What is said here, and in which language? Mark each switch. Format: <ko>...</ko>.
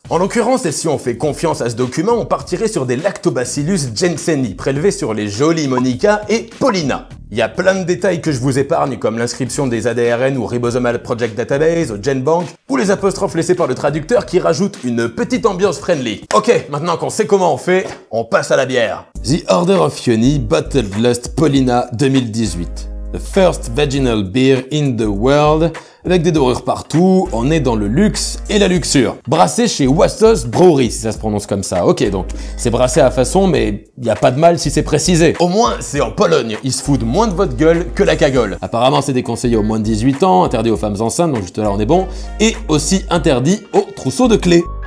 <fr>En l'occurrence, et si on fait confiance à ce document, on partirait sur des Lactobacillus jenseni prélevés sur les jolies Monica et Paulina. Il y a plein de détails que je vous épargne comme l'inscription des ADRN ou Ribosomal Project Database au GenBank ou les apostrophes laissées par le traducteur qui rajoutent une petite ambiance friendly. Ok, maintenant qu'on sait comment on fait, on passe à la bière.</fr> <en>The Order of Yoni Bottled Lust Paulina 2018. The first vaginal beer in the world.</en> <fr>Avec des dorures partout, on est dans le luxe et la luxure. Brassé chez Wassos Brewery, si ça se prononce comme ça. Ok, donc c'est brassé à façon, mais y a pas de mal si c'est précisé. Au moins, c'est en Pologne. Ils se foutent moins de votre gueule que la cagole. Apparemment, c'est déconseillé aux moins de 18 ans, interdit aux femmes enceintes, donc juste là on est bon, et aussi interdit aux trousseaux de clés.</fr>